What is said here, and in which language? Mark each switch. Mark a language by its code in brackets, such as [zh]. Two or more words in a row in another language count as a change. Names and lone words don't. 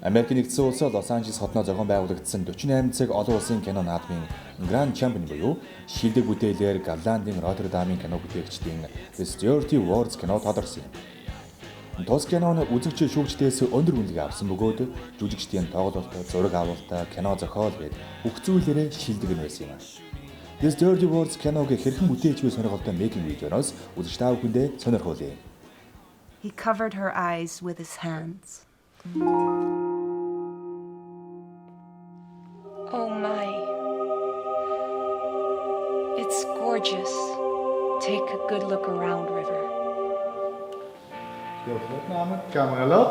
[mn] Америкийн нэгдсэн улсад Лос Анжелес хотноо зохион байгуулагдсан 48 цаг олон улсын кино наадмын [en] Grand Champion [mn] буюу шилдэг бүтээлээр Голландын Роттердамын кино бүтээгчдийн This Dirty Words кино тодорсон юм. Тус киноны үзэгч шүүгчдээс өндөр үнэлгээ авсан бөгөөд жүжигчдийн тоглолт, зураг авалт, кино зохиол гээд бүх зүйлээрээ шилдэг нь байсан юм. This Dirty Words киног хэрхэн бүтээж буй сонирхолтой making видеоноос үзэгч та бүхэндээ сонирхуулъя. [en] He covered her eyes with his hands. Oh my. It's gorgeous. Take a good look around, River. [nl] Beeldopname, camera lat.